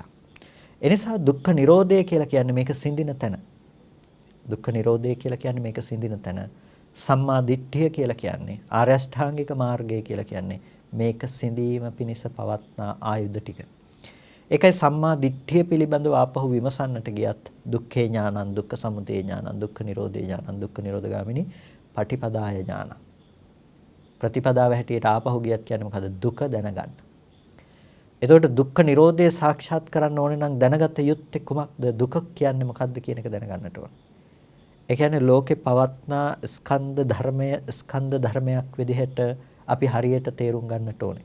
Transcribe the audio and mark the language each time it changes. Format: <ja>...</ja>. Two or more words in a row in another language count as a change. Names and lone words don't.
<si>එනිසා දුක්ඛ නිරෝධය කියලා කියන්නේ මේක සිඳින තැන. දුක්ඛ නිරෝධය කියලා කියන්නේ මේක සිඳින තැන. සම්මා දිට්ඨිය කියලා කියන්නේ ආර්ය අෂ්ටාංගික මාර්ගය කියලා කියන්නේ මේක සිඳීම පිණිස පවත්නා ආයුධ ටික. ඒකයි සම්මා දිට්ඨිය පිළිබඳව ආපහු විමසන්නට ගියත්</si> <pi>දුක්ඛේ ඥානං, දුක්ඛ සමුදය ඥානං, දුක්ඛ නිරෝධේ ඥානං, දුක්ඛ නිරෝධගාමිනී පටිපදාය ඥානං.</pi> <si>ප්‍රතිපදාව හැටියට ආපහු ගියත් කියන්නේ මොකද? දුක දැනගන්න. එතකොට දුක්ඛ නිරෝධය සාක්ෂාත් කරන්න ඕනේ නම් දැනගත යුත්තේ කුමක්ද? දුක කියන්නේ මොකක්ද කියන එක දැනගන්නට ඕන. ඒ කියන්නේ ලෝකේ පවත්නා ස්කන්ධ ධර්මයක් විදිහට අපි හරියට තේරුම් ගන්නට ඕනේ.</si>